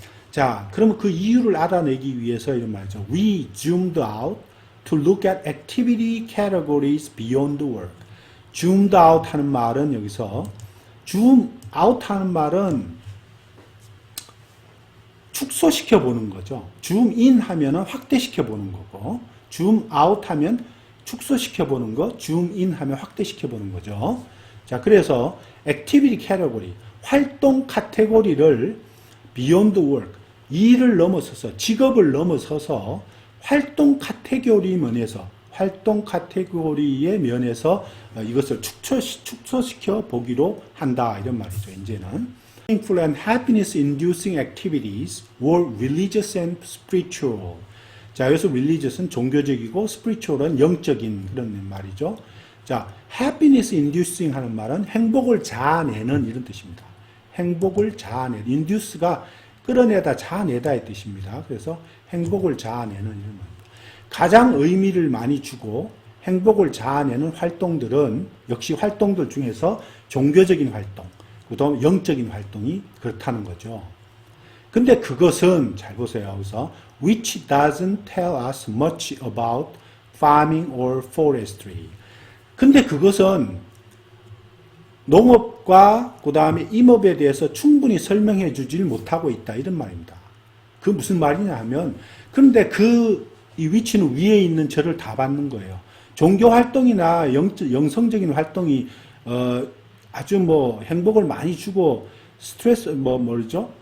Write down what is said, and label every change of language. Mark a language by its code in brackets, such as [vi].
[ko] 자, 그러면 그 이유를 알아내기 위해서 이런 말이죠. [en] We zoomed out to look at activity categories beyond work. zoomed out [ko] 하는 말은 여기서 [en] zoom out [ko] 하는 말은 축소시켜 보는 거죠. [en] zoom in [ko] 하면은 확대시켜 보는 거고, [en] zoom out [ko] 하면 축소시켜 보는 거, zoom in 하면 확대시켜 보는 거죠. 자, 그래서 [en] activity category, [ko] 활동 카테고리를 [en] beyond work, [ko] 일을 넘어서서, 직업을 넘어서서 활동 카테고리 카테고리의 면에서 이것을 축소시켜 보기로 한다 이런 말이죠. 이제는 [en] meaningful and happiness inducing activities were religious and spiritual. [ko] 자, 여기서 religious은 종교적이고 spiritual은 영적인 그런 말이죠. 자, [en] happiness inducing [ko] 하는 말은 행복을 자아내는 이런 뜻입니다. 행복을 자아내는, induce가 끌어내다, 자아내다의 뜻입니다. 그래서 행복을 자아내는 이런 말입니다. 가장 의미를 많이 주고 행복을 자아내는 활동들은 역시 활동들 중에서 종교적인 활동, 그다음 영적인 활동이 그렇다는 거죠. 근데 그것은 잘 보세요. 여기서 [en] which doesn't tell us much about farming or forestry. [ko] 근데 그것은 농업과 그 다음에 임업에 대해서 충분히 설명해 주질 못하고 있다 이런 말입니다. 그 무슨 말이냐 하면, 그런데 이 위치는 위에 있는 저를 다 받는 거예요. 종교 활동이나 영성적인 활동이 아주 뭐 행복을 많이 주고 스트레스 뭐죠?